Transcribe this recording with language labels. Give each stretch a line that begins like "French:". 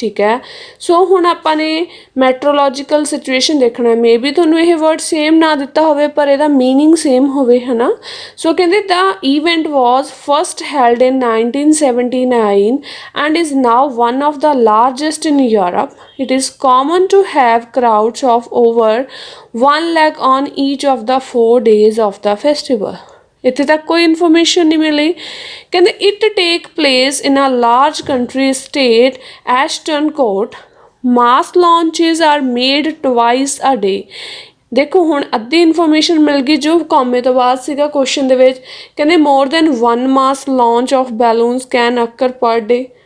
Punjabi: ਠੀਕ ਹੈ, ਸੋ ਹੁਣ ਆਪਾਂ ਨੇ ਮੈਟਰੋਲੋਜੀਕਲ ਸਿਚੁਏਸ਼ਨ ਦੇਖਣਾ। ਮੇ ਬੀ ਤੁਹਾਨੂੰ ਇਹ ਵਰਡ ਸੇਮ ਨਾ ਦਿੱਤਾ ਹੋਵੇ ਪਰ ਇਹਦਾ ਮੀਨਿੰਗ ਸੇਮ ਹੋਵੇ, ਹੈ ਨਾ। ਸੋ ਕਹਿੰਦੇ
English: The event was first held in 1979 and is now one of the largest in Europe. It is common to have crowds of over 1 lakh on each of the 4 days of the festival।
Punjabi: ਇੱਥੇ ਤੱਕ ਕੋਈ information ਨਹੀਂ ਮਿਲੀ।
English: ਕਹਿੰਦੇ it take place in a large country state Ashton Court. Mass launches are made twice a day.
Punjabi: ਦੇਖੋ ਹੁਣ ਅੱਧੀ information ਮਿਲ ਗਈ ਜੋ ਕੌਮੇ ਤੋਂ ਬਾਅਦ ਸੀਗਾ ਕੁਐਸਚਨ ਦੇ ਵਿੱਚ।
English: ਕਹਿੰਦੇ more than 1 mass launch of balloons can occur per day.